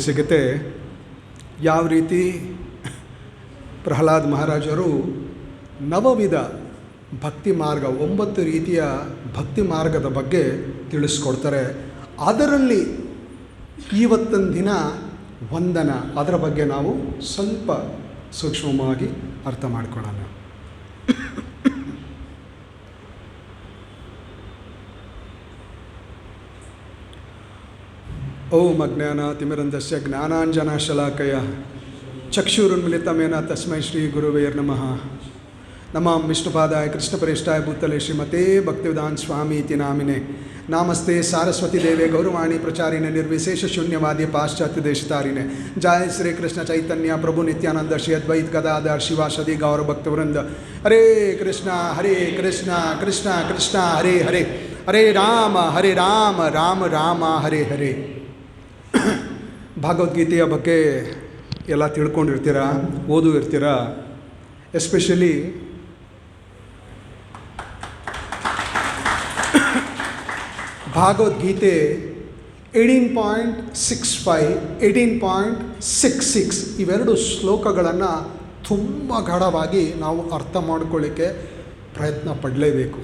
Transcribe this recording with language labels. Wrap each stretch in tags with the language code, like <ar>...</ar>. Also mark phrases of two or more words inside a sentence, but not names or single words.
<kn>ಸಿಗುತ್ತೆ ಯಾವ ರೀತಿ ಪ್ರಹ್ಲಾದ್ ಮಹಾರಾಜರು ನವವಿಧ ಭಕ್ತಿ ಮಾರ್ಗ, 9 ರೀತಿಯ ಭಕ್ತಿ ಮಾರ್ಗದ ಬಗ್ಗೆ ತಿಳಿಸ್ಕೊಡ್ತಾರೆ. ಅದರಲ್ಲಿ ಇವತ್ತಿನ ದಿನ ವಂದನ, ಅದರ ಬಗ್ಗೆ ನಾವು ಸ್ವಲ್ಪ ಸೂಕ್ಷ್ಮವಾಗಿ ಅರ್ಥ ಮಾಡ್ಕೊಳ್ಳೋಣ.</kn> <sa>ಓಂ ಅಜ್ಞಾನತಿಮಿರಂಧಸ್ಯ ಜ್ಞಾನಾಂಜನಶಲಾಕಯ ಚಕ್ಷುರುನ್ಮಿಲಿತಮೇನ ತಸ್ಮೈ ಶ್ರೀ ಗುರುವೇ ನಮಃ. ನಮಾಂ ವಿಷ್ಣುಪಾದಾಯ ಕೃಷ್ಣಪ್ರೇಷ್ಠಾಯ ಭೂತಲೆ ಶ್ರೀಮತೆ ಭಕ್ತಿವೇದಾಂತ ಸ್ವಾಮಿ ಇತಿ ನಾಮಿನೆ. ನಾಮಸ್ತೆ ಸಾರಸ್ವತಿ ದೇವೆ ಗೌರವಾಣಿ ಪ್ರಚಾರಿಣೆ ನಿರ್ವಿಶೇಷ ಶೂನ್ಯವಾದಿ ಪಾಶ್ಚಾತ್ಯ ದೇಶತಾರಿಣೆ. ಜಯ ಶ್ರೀ ಕೃಷ್ಣ ಚೈತನ್ಯ ಪ್ರಭು ನಿತ್ಯಾನಂದ ಶ್ರೀ ಅದ್ವೈತ್ ಗದಾಧರ್ ಶಿವಾಸದಿ ಗೌರ ಭಕ್ತವೃಂದ. ಹರೇ ಕೃಷ್ಣ ಕೃಷ್ಣ ಕೃಷ್ಣ ಹರೇ ಹರೇ, ಹರೇ ರಾಮ ರಾಮ ರಾಮ ಹರೇ ಹರೇ.</sa> <kn>ಭಗವದ್ಗೀತೆಯ ಬಗ್ಗೆ ಎಲ್ಲ ತಿಳ್ಕೊಂಡಿರ್ತೀರ, ಓದು ಇರ್ತೀರ. ಎಸ್ಪೆಷಲಿ ಭಗವದ್ಗೀತೆ 18.65, 18.66 ಇವೆರಡು ಶ್ಲೋಕಗಳನ್ನು ತುಂಬ ಗಾಢವಾಗಿ ನಾವು ಅರ್ಥ ಮಾಡ್ಕೊಳ್ಳಿಕ್ಕೆ ಪ್ರಯತ್ನ ಪಡಲೇಬೇಕು.</kn>